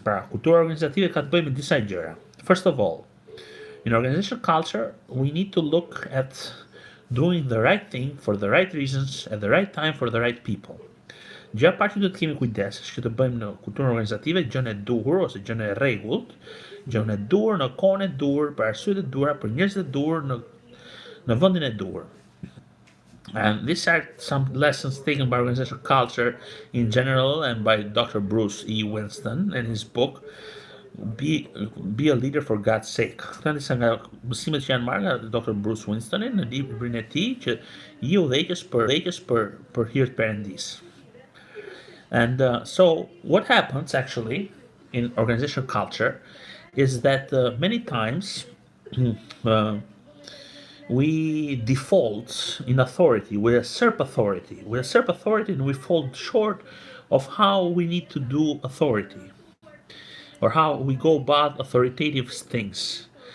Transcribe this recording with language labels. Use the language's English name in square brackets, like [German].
[Albanian] Pra, kultura organizative ka të bëjë me disa gjëra. [English] First of all, in organizational culture, we need to look at doing the right thing for the right reasons at the right time for the right people. [Albanian] Gjëja e parë që duhet të kemi kujdes është që të bëjmë në kulturën organizative gjën e duhur ose gjën e rregullt, gjën e duhur në kohën e duhur, për arsyet e duhura, për njerëzit e duhur në vendin e duhur. [English] And these are some lessons taken by organizational culture in general and by Dr. Bruce E. Winston in his book Be a Leader for God's Sake. [Albanian] Këto janë disa nga mësimet që janë marrë nga Dr. Bruce Winstonin në librin e tij që i udhëheqës për hir të Perëndisë. [English] And so what happens actually in organizational culture is that many times we default in authority. We usurp authority. We usurp authority and we fall short of how we need to do authority or how we go about authoritative things.